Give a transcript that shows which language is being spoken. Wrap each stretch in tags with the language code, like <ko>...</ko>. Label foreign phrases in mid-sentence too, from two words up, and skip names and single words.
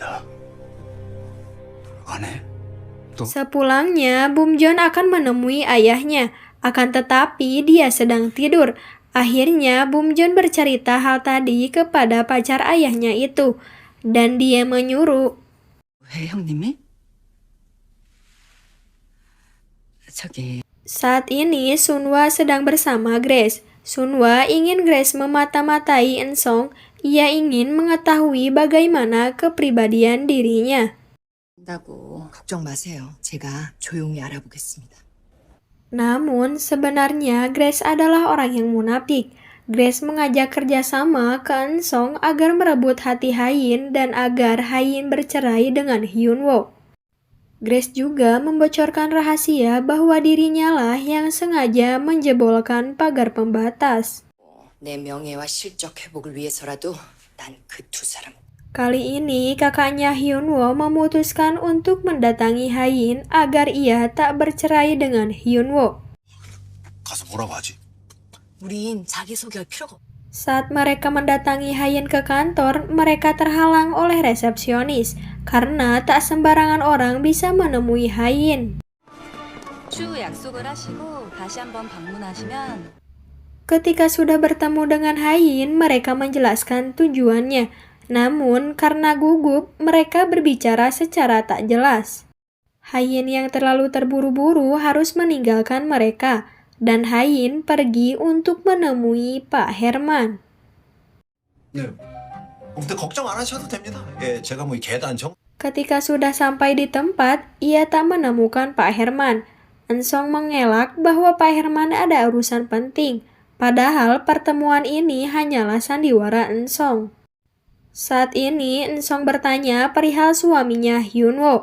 <ko>안해?</ko> <id>Sepulangnya, Bumjon akan menemui ayahnya. Akan tetapi dia sedang tidur. Akhirnya Bumjon bercerita hal tadi kepada pacar ayahnya itu. Dan dia menyuruh,</id> <ko>왜 형님이? 저기</ko> <id>saat ini Sunwa sedang bersama Grace. Sunwa ingin Grace memata-matai Ensong. Ia ingin mengetahui bagaimana kepribadian dirinya.</id> <ko>한다고 걱정 마세요. 제가 조용히 알아보겠습니다.</ko> <id>Namun, sebenarnya Grace adalah orang yang munafik. Grace mengajak kerjasama ke Ensong agar merebut hati Hayin dan agar Hayin bercerai dengan Hyunwoo. Grace juga membocorkan rahasia bahwa dirinya lah yang sengaja menjebolkan pagar pembatas.</id> <ko>내 명예와 실적 회복을 위해서라도 난 그 두 사람.</ko> <id>Kali ini kakaknya Hyunwoo memutuskan untuk mendatangi Hayin agar ia tak bercerai dengan Hyunwoo.</id> <ko>가서 뭐라고 하지? 우린 자기소개할 필요가 없.</ko> <id>Saat mereka mendatangi Hayin ke kantor, mereka terhalang oleh resepsionis karena tak sembarangan orang bisa menemui Hayin.</id> <ko>추후 약속을 하시고 다시 한번 방문하시면</ko> <id>Ketika sudah bertemu dengan Hayin, mereka menjelaskan tujuannya. Namun, karena gugup, mereka berbicara secara tak jelas. Hayin yang terlalu terburu-buru harus meninggalkan mereka, dan Hayin pergi untuk menemui Pak Herman.</id> <ko>네. 근데 걱정 안 하셔도 됩니다. 예, 제가 뭐 계단 정</ko> <id>Ketika sudah sampai di tempat, ia tak menemukan Pak Herman. Ensong mengelak bahwa Pak Herman ada urusan penting, padahal pertemuan ini hanyalah sandiwara Ensong. Saat ini, Ensong bertanya perihal suaminya Hyunwoo.</id>